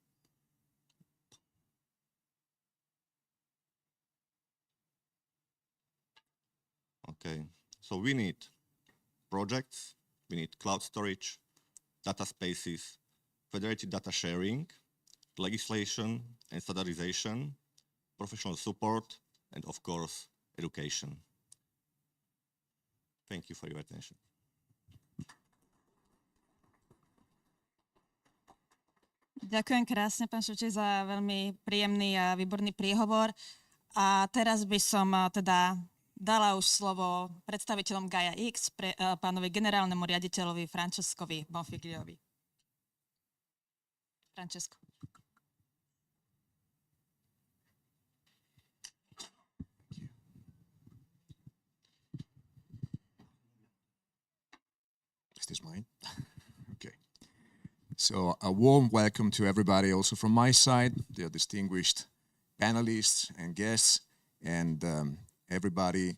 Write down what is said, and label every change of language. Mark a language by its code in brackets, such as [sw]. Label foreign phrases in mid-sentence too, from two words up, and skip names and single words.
[en] Okay, so we need projects, we need cloud storage, data spaces, federated data sharing, legislation and standardization, professional support, and of course, education. Thank you for your attention. [sk] Ďakujem krásne, pán Šučík, za veľmi príjemný a výborný príhovor. A teraz by som teda dala už slovo predstaviteľom Gaia-X, pánovi generálnemu riaditeľovi Francescovi Bonfigliovi. Francesco. [en] Is this mine? Okay. So a warm welcome to everybody also from my side, the distinguished panelists and guests, and everybody.